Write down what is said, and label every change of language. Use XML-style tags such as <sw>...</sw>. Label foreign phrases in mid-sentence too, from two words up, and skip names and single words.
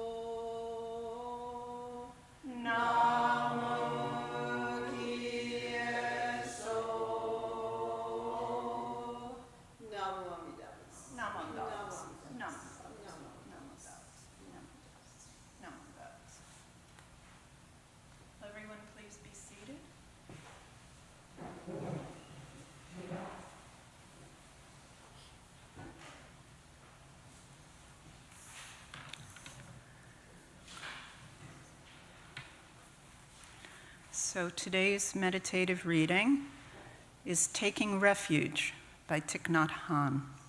<ja>Namu Kiye So. Namu Amida Butsu.</ja> <pi>Namo Buddhas. Namo. Namo. Namo Buddhas. Namo Buddhas.</pi> <en>Will everyone please be seated? So today's meditative reading is Taking Refuge by Thich Nhat Hanh.</en>